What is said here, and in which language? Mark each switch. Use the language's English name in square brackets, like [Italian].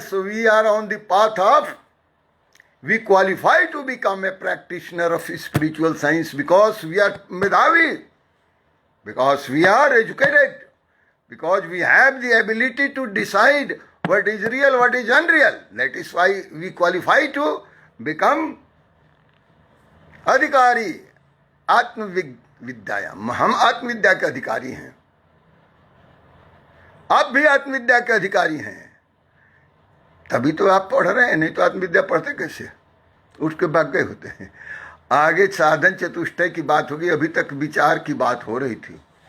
[English] So we are on the path of, we qualify to become a practitioner of spiritual science because we are मेधावी, because we are educated, because we have the ability to decide what is real, what is unreal. That is why we qualify to become [Sanskrit] अधिकारी आत्मविद्यायाम। [Hindi] हम आत्मविद्या के अधिकारी हैं, आप भी आत्मविद्या के अधिकारी हैं, तभी तो आप पढ़ रहे हैं, नहीं तो आत्मविद्या पढ़ते कैसे? उठ के भाग गए होते हैं। आगे साधन चतुष्टय की बात होगी, अभी तक विचार की बात हो रही थी।